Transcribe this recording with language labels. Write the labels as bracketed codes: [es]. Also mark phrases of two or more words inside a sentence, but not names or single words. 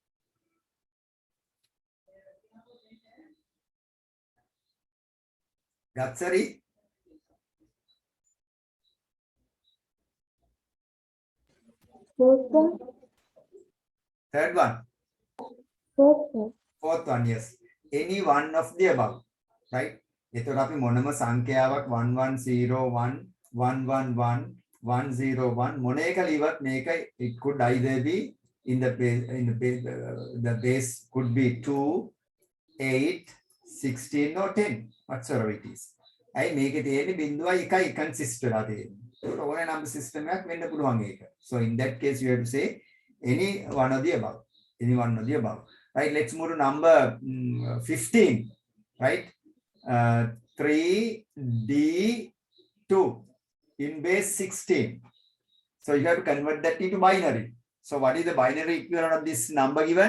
[en] Gatsari? Fourth one. Third one? Fourth one. Fourth one, yes. Any one of the above, right? [si] එතකොට අපි මොනම සංඛ්‍යාවක් 1101 111 101 මොන එක ලියවත් මේක [en] it could either be in the base, the base could be 2 8 16 or 10 whatsoever it is. [si] අයි මේකේ තියෙන්නේ බිඳුවයි එකයි consist වෙලා තියෙන්නේ. ඒකට ඕනේ [en] number system [si] එකක් වෙන්න පුළුවන් ඒක. [en] So in that case you have to say any one of the above. Any one of the above. Right, let's move to number 15, right? 3D2 in base 16. So you have to convert that into binary. So what is the binary equivalent of this number given?